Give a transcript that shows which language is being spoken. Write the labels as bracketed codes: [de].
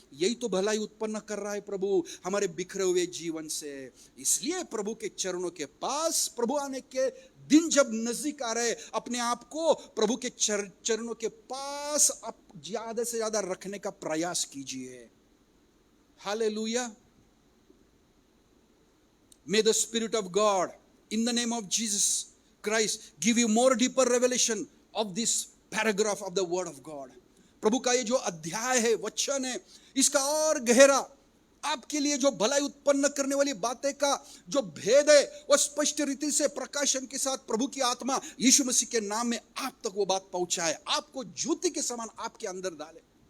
[hi] यही तो भलाई उत्पन्न कर रहा है प्रभु हमारे बिखरे हुए जीवन से। इसलिए प्रभु के चरणों के पास, प्रभु आने के दिन जब नजदीक आ रहे, अपने आप को प्रभु के चरणों के पास आप ज्यादा से ज्यादा रखने का प्रयास कीजिए। Hallelujah. [en] May the Spirit of God, in the name of Jesus Christ, give you more deeper revelation of this paragraph of the Word of God. [hi] प्रभु का ये जो अध्याय है, वचन है, इसका और गहरा आपके लिए जो भलाई उत्पन्न करने वाली बातें का जो भेद है, वो स्पष्ट रीति से प्रकाशन के साथ प्रभु की आत्मा यीशु मसीह के नाम में आप तक वो बात पहुंचाए, आपको ज्योति के समान आपके अंदर डाले।